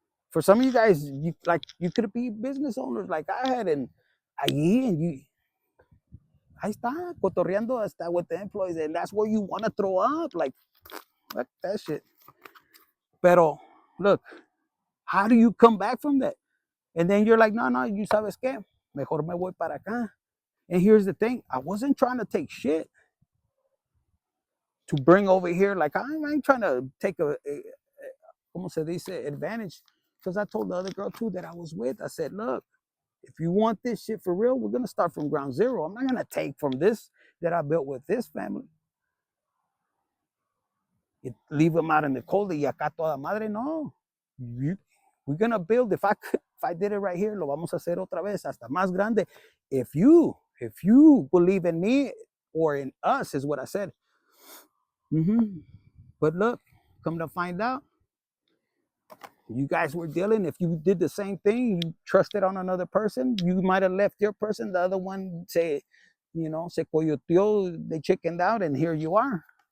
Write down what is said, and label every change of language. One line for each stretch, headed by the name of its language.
English: For some of you guys, you could be business owners like I had, and
Spanish: ahí está, cotorreando hasta
English: with the employees, and that's where you want to throw up, like, what that shit.
Spanish: Pero,
English: look, how do you come back from that? And then you're like, no, you
Spanish: sabes qué, mejor me voy para acá.
English: And here's the thing, I wasn't trying to take shit to bring over here, like, I ain't trying to take
Spanish: como se dice,
English: advantage, because I told the other girl too that I was with, I said, look, if you want this shit for real, we're going to start from ground zero. I'm not going to take from this that I built with this family. Leave them out in the cold
Spanish: y acá toda madre, no.
English: We're going to build. If I did it right here,
Spanish: lo vamos a hacer otra vez, hasta más grande.
English: If you believe in me or in us, is what I said. But look, come to find out, you guys were dealing, if you did the same thing, you trusted on another person, you might have left your person, the other one
Spanish: se coyoteó,
English: they chickened out, and here you are.